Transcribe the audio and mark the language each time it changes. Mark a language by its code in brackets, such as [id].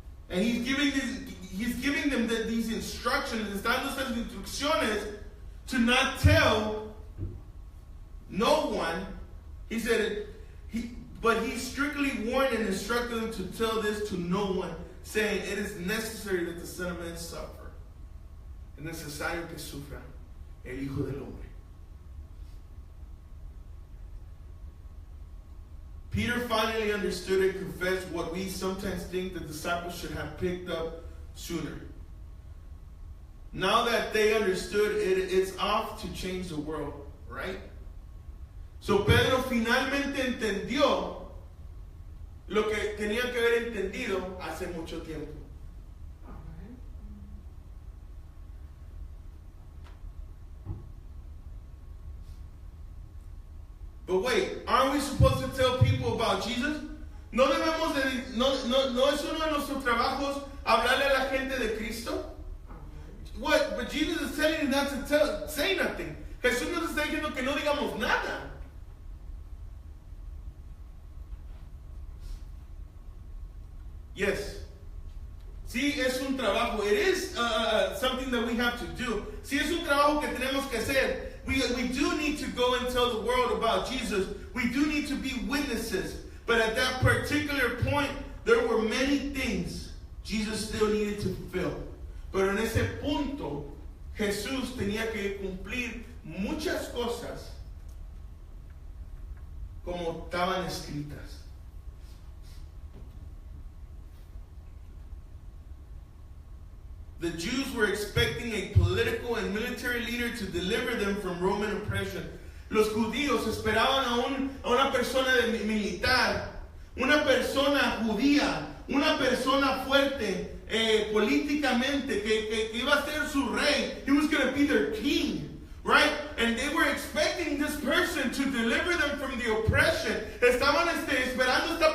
[en] And he's giving them these instructions, [es] les dando estas instrucciones [en] to not tell no one. He said, but he strictly warned and instructed them to tell this to no one, saying, it is necessary that the Son of Man suffer. [es] Es necesario que sufra el Hijo del Hombre. [en] Peter finally understood and confessed what we sometimes think the disciples should have picked up sooner. Now that they understood it, it's off to change the world, right? [es] So Pedro finalmente entendió lo que tenía que haber entendido hace mucho tiempo. Amén. [en] But wait, aren't we supposed to tell people about Jesus? [es] No es uno de nuestros trabajos hablarle a la gente de Cristo. [en] What? But Jesus is telling you not to say nothing. [es] Jesús nos está diciendo que no digamos nada. [en] Yes. [es] Sí, es un trabajo. [en] It is something that we have to do. [es] Sí, es un trabajo que tenemos que hacer. [en] We do need to go and tell the world about Jesus. We do need to be witnesses. But at that particular point, there were many things Jesus still needed to fulfill. [es] Pero en ese punto, Jesús tenía que cumplir muchas cosas como estaban escritas. [en] The Jews were expecting a political and military leader to deliver them from Roman oppression. [es] Los judíos esperaban a una persona militar, una persona judía, una persona fuerte políticamente que iba a ser su rey. [en] He was going to be their king, right? And they were expecting this person to deliver them from the oppression. [es] Estaban esperando